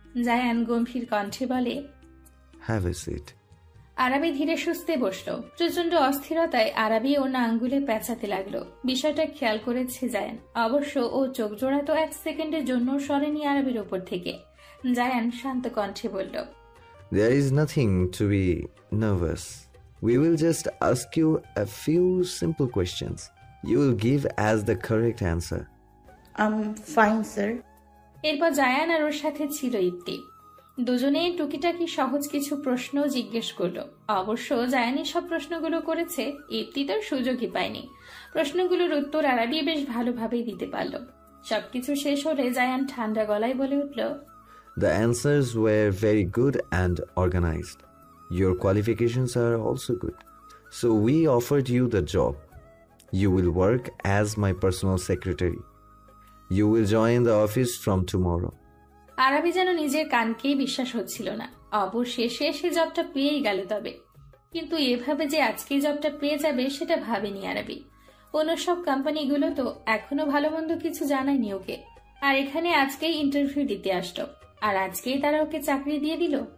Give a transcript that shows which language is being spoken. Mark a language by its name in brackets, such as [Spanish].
[Bangla] জায়ান গম্ভীর কণ্ঠে বলে, [English] Have a seat. [Bangla] Arabi ধীরে সুস্থে বসলো। প্রচন্ড অস্থিরতায় আরাবি ওর না আঙ্গুলে পেঁচাতে লাগলো। বিষয়টা খেয়াল করেছে জায়ান। অবশ্য ও চোখ জোড়া তো 1 সেকেন্ডের জন্য সরেনি আরাবির ওপর থেকে। জায়ান শান্ত কণ্ঠে বলল, [English] There is nothing to be nervous. We will just ask you a few simple questions. You will give as the correct answer. Fine sir. [Bangla] এরপর জায়ান আর ওর সাথে ছিল ইপ্তি। দুজনে টুকিটাকি সহজ কিছু প্রশ্ন জিজ্ঞেস করলো। অবশ্য জায়ানই সব প্রশ্নগুলো করেছে, ইপ্তি তার সুযোগই পায়নি। প্রশ্নগুলোর উত্তর আরাবি বেশ ভালোভাবেই দিতে পারল। সবকিছু শেষ হলে জায়ান ঠান্ডা গলায় বলে উঠল, [English] The answers were very good and organized. Your qualifications are also good. So we offered you the job. You will work as my personal secretary. You will join the office from tomorrow. [Bangla] Arabi যেন নিজের কানকেই বিশ্বাস হচ্ছিল না। অবশেষে সে জবটা পেয়েই গেল। তবে কিন্তু এভাবে যে আজকেই জবটা পেয়ে যাবে সেটা ভাবেনি আরাবি। অন্য সব কোম্পানিগুলো তো এখনো ভালো মন্দ কিছু জানায়নি ওকে। আর এখানে আজকেই ইন্টারভিউ দিতে আসলো, আর আজকেই তারা ওকে চাকরি দিয়ে দিল।